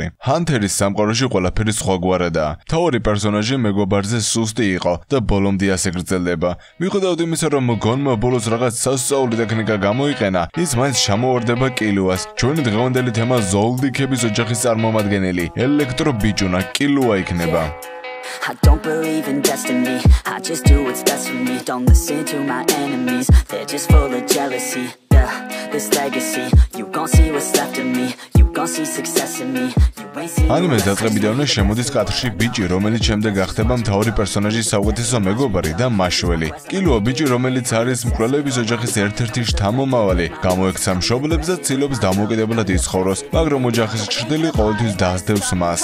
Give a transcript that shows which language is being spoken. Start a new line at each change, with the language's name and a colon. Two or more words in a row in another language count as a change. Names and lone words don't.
Georgian: ჰანთერის სამყაროში ყველაფერი სხვაგვარადაა. მთავარი პერსონაჟი მეგობარზე სუსტი იყო და ბოლომდე ასე გრძელდება. მიუხედავად იმისა, რომ გონმა ბოლოს რაღაც სასწაული ტექნიკა გამოიყენა, ის მაინც ჩამოვარდება კილუას. ჩვენი დღევანდელი თემა ზოლდიქების ოჯახის წარმომადგენელი ელექტრო ბიჭუნა კილუა იქნება.
English: I don't believe in destiny, I just do what's best for me. Don't listen to my enemies, they're just full of jealousy. Yeah, this legacy, you gon' see what's left of me. You gon' see success in me.
Georgian: ანიმეს დაწყებიდანვე შემოდის კადრში ბიჭი, რომელიც შემდეგ გახდება მთავარი პერსონაჟის საუკეთესო მეგობარი და მაშველი. კილუა ბიჭი, რომელიც არის მკვლელების ოჯახის ერთ-ერთი შთამომავალი, გამოექცა მშობლებს და ცდილობს დამოუკიდებლად იცხოვროს, მაგრამ ოჯახის ჩრდილი ყოველთვის დაასდევს მას.